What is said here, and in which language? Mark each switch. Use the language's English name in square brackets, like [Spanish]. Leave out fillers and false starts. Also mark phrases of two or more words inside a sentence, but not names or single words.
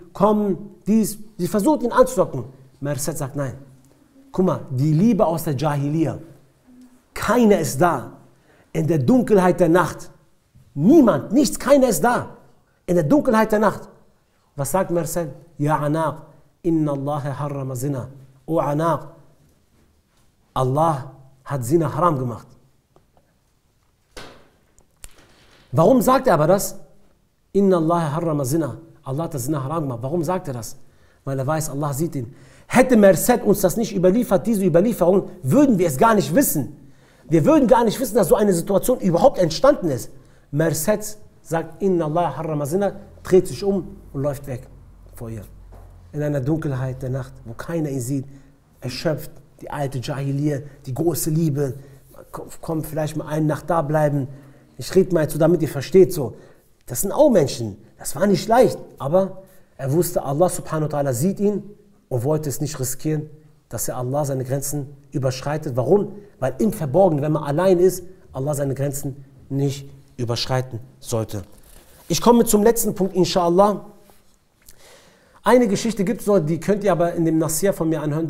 [German] Komm, dies. Sie versucht ihn anzulocken. Merced sagt nein. Guck mal, die Liebe aus der Jahiliya. Keiner ist da. In der Dunkelheit der Nacht. Niemand, nichts, keiner ist da. In der Dunkelheit der Nacht. Was sagt Merced? [Arabic] يا عناق إن الله حرم الزنا. [German] O Anaq, Allah hat Zina haram gemacht. Warum sagt er aber das? [Arabic] إن الله حرم الزنا. [German] Allah hat das Zina haram gemacht. Warum sagt er das? weil er weiß, Allah sieht ihn. Hätte Merced uns das nicht überliefert, diese Überlieferung, würden wir es gar nicht wissen. Wir würden gar nicht wissen, dass so eine Situation überhaupt entstanden ist. Merced sagt, [Arabic] إن الله حرم الزنا, [German] dreht sich um und läuft weg vor ihr. In einer Dunkelheit der Nacht, wo keiner ihn sieht, erschöpft, die alte Jahiliyyah, die große Liebe, komm, vielleicht mal eine Nacht da bleiben. Ich rede mal zu, damit ihr versteht so. Das sind auch Menschen, das war nicht leicht, aber er wusste, Allah [Arabic] سبحانه وتعالى [German] sieht ihn und wollte es nicht riskieren, dass er Allah seine Grenzen überschreitet. Warum? Weil im Verborgenen, wenn man allein ist, Allah seine Grenzen nicht überschreiten sollte. Ich komme zum letzten Punkt, inshallah. Eine Geschichte gibt es noch, die könnt ihr aber in dem Nasir von mir anhören.